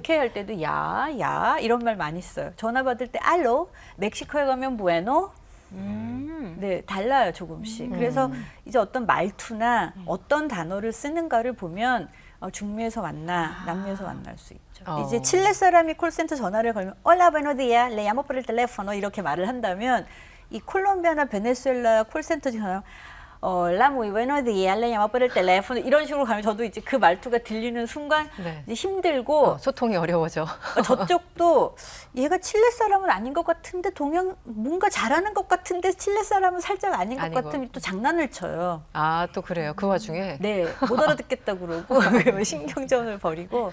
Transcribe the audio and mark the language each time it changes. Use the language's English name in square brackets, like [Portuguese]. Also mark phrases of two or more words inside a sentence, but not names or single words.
[Korean] 오케이 할 때도 야 이런 말 많이 써요. 전화 받을 때 알로, 멕시코에 가면 부에노, 네, 달라요, 조금씩. 그래서 이제 어떤 말투나 어떤 단어를 쓰는가를 보면 중미에서 왔나, 남미에서 왔나 할 수 있죠. 이제 칠레 사람이 콜센터 전화를 걸면 [Spanish] Hola, buenos días, le llamo por el teléfono [Korean] 이렇게 말을 한다면 이 콜롬비아나 베네수엘라 콜센터 전화 [Spanish] Hola, muy buenos días, le llamo por el teléfono [Korean] 이런 식으로 가면 저도 이제 그 말투가 들리는 순간 네. 이제 힘들고 소통이 어려워져. 저쪽도 얘가 칠레 사람은 아닌 것 같은데 뭔가 잘하는 것 같은데 칠레 사람은 살짝 아닌 것 아니고. 같으면 또 장난을 쳐요. 아, 또 그래요. 그 와중에. 네, 못 알아듣겠다 그러고 신경전을 벌이고